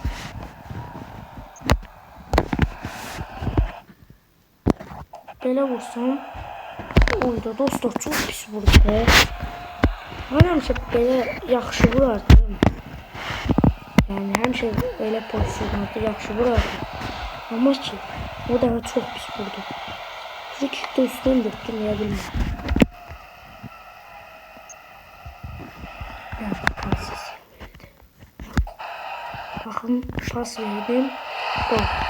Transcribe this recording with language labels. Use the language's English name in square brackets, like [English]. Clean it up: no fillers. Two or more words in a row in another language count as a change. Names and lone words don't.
[Azerbaijani] Belə vursam. Oyda dostlar çok pis vurdu. Mən həmişə belə yaxşı vurardım. Yani həmişə belə pozisyonlarda yaxşı vurardım. Ama ki o da çok pis vurdu. Frikikdə üstünü döktürməyə bilmədim. [Turkish] Bakın pas verdim. Gol.